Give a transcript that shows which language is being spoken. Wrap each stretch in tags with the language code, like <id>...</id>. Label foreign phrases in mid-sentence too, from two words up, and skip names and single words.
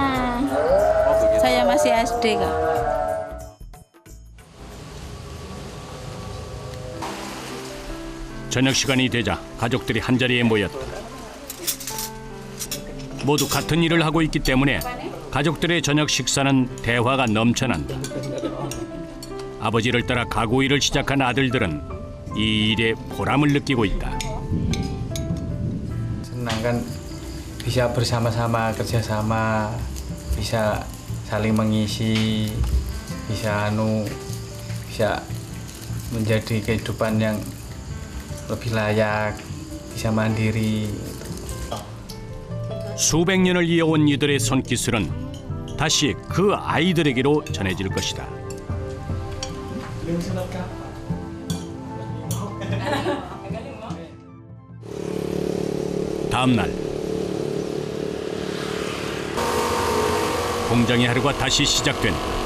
<id>Saya masih SD, Kak.</id> <ko>저녁 시간이 되자 가족들이 한자리에 모였다. 모두 같은 일을 하고 있기 때문에 가족들의 저녁 식사는 대화가 넘쳐난다. 아버지를 따라 가구 일을 시작한 아들들은 이 일에 보람을 느끼고 있다.</ko> <id>Senang kan bisa bersama-sama kerjasama, bisa saling mengisi, bisa menjadi kehidupan yang lebih layak, bisa mandiri.</id> <ko>수백 년을 이어온 이들의 손기술은 다시 그 아이들에게로 전해질 것이다. 다음 날 공장의 하루가 다시 시작된다.</ko>